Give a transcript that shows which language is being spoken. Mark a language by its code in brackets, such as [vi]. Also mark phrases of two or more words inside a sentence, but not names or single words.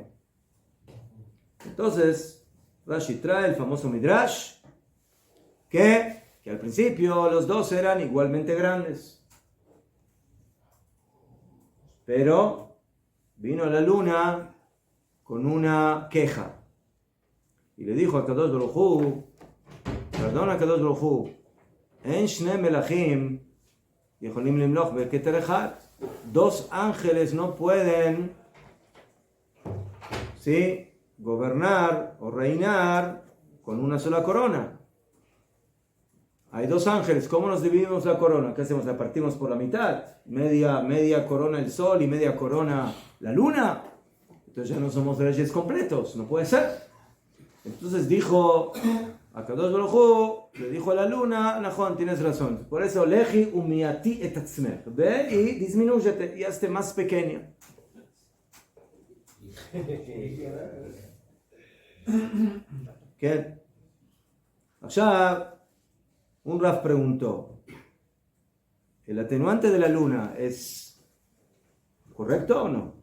[es] Entonces, Rashi trae el famoso Midrash, que al principio los dos eran igualmente grandes. Pero vino la luna con una queja. y le dijo a [he] קדוש ברוך הוא, perdona קדוש ברוך הוא אין שני מלכים יכולים למלוך בכתר אחד, [es] dos ángeles no pueden, ¿sí?, gobernar o reinar con una sola corona. Hay dos ángeles, ¿cómo nos dividimos la corona? ¿Qué hacemos? ¿La partimos por la mitad? Media corona el sol y media corona la luna. Entonces ya no somos reyes completos, no puede ser. Entonces dijo a [he] קדוש ברוך הוא, [es] le dijo a la luna, Najón, tienes razón. Por eso, [he] לכי ומעטי את עצמך. [es] Ve y disminúyete y hazte más pequeña. ¿Qué? Allá un Raf preguntó, ¿el atenuante de la luna es correcto o no?